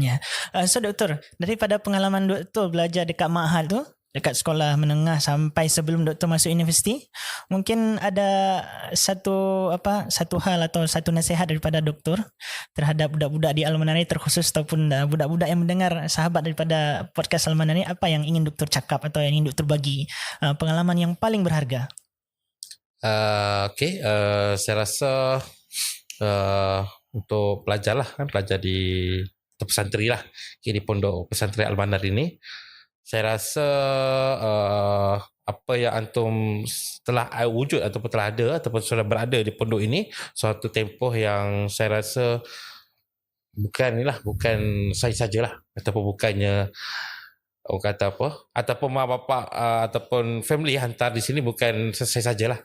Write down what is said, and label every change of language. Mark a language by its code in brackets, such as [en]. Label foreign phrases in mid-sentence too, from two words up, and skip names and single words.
[ms] So doktor, daripada pengalaman doktor belajar dekat Ma'had tu, dekat sekolah menengah sampai sebelum doktor masuk universiti, mungkin ada satu hal atau satu nasihat daripada doktor terhadap budak-budak di Al-Manani terkhusus, ataupun budak-budak yang mendengar sahabat daripada podcast Al-Manani, apa yang ingin doktor cakap atau yang ingin doktor bagi, pengalaman yang paling berharga? Saya rasa untuk pelajar lah, pelajar di pesantren lah, di pondok pesantren Al-Manar ini, saya rasa apa yang antum telah wujud ataupun telah ada ataupun sudah berada di pondok ini, suatu tempoh yang saya rasa bukan saya sajalah, ataupun bukannya orang kata apa, ataupun mak bapak ataupun family hantar di sini, bukan saya sajalah.